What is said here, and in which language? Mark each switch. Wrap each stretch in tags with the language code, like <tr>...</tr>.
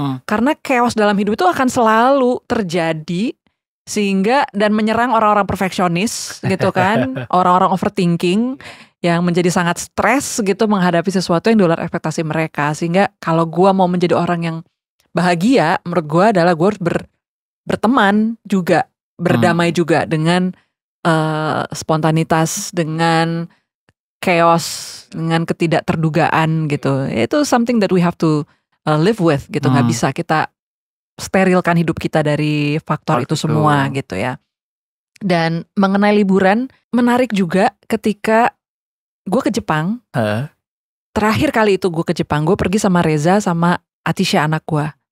<id>Karena chaos dalam hidup itu akan selalu terjadi sehingga dan menyerang orang-orang perfeksionis gitu kan, orang-orang overthinking yang menjadi sangat stres gitu menghadapi sesuatu yang di luar ekspektasi mereka. Sehingga kalau gue mau menjadi orang yang bahagia, menurut gue adalah gue harus berteman juga, berdamai juga dengan spontanitas, dengan chaos, dengan ketidakterdugaan gitu. Itu</id> <en>something that we have to live with gitu.</en> <id>Nggak bisa kita sterilkan hidup kita dari faktor itu semua gitu ya. Dan mengenai liburan, menarik juga ketika gue ke Jepang. Terakhir kali itu gue ke Jepang, gue pergi sama Reza sama Atisha anak gue.</id>